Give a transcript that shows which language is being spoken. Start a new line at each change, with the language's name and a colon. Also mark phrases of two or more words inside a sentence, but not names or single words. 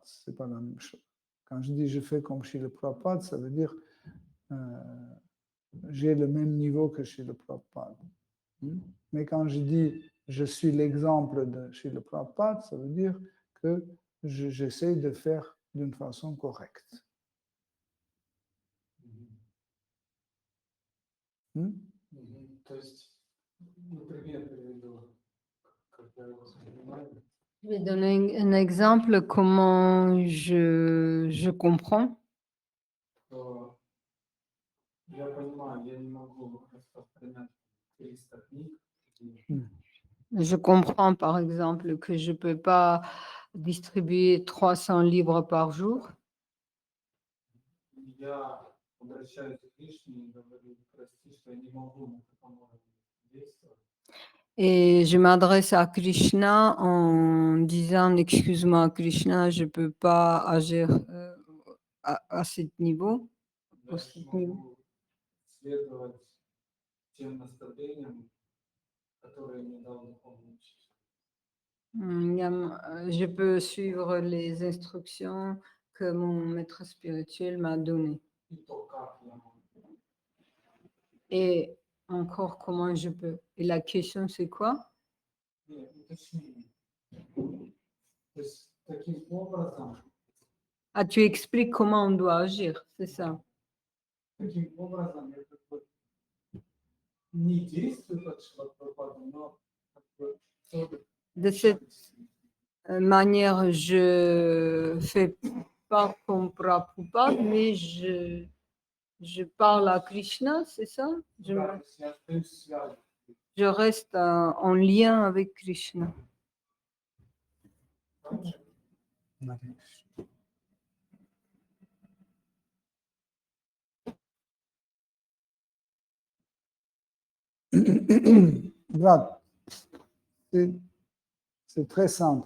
French: Ce n'est pas la même chose. Quand je dis je fais comme Srila Prabhupada, ça veut dire j'ai le même niveau que Srila Prabhupada. Mais quand je dis je suis l'exemple de Srila Prabhupada, ça veut dire que j'essaie de faire d'une façon correcte.
Russian: То есть, например,
French: Je vais donner un exemple comment je comprends.
Russian: то я понимаю, я не могу распространять 300 книг.
French: Je comprends par exemple que je ne peux pas distribuer 300 livres par jour.
Russian: Я обращаюсь к Кришне и говорю, прости, что я не могу на таком уровне действовать.
French: Et je m'adresse à Krishna en disant, excuse-moi Krishna, je ne peux pas agir à ce niveau.
Russian: Я
French: Aussi
Russian: не могу следовать тем наставлениям, которые мне дал духовный учитель.
French: Je peux suivre les instructions que mon maître spirituel m'a données.
Russian: И то, как я могу.
French: Et encore, comment je peux? Et la question, c'est quoi?
Russian: Нет, уточнение. То есть таким образом,
French: Ah, tu expliques comment on doit agir, c'est ça.
Russian: таким образом я как бы не действую как Шрила Прабхупада, но как бы тоже
French: De cette manière, je fais pas comme Prabhupada, mais je parle à Krishna, c'est ça?
Russian: да, то есть я остаюсь в связи.
French: Je reste en lien avec Krishna. Regarde, c'est très simple.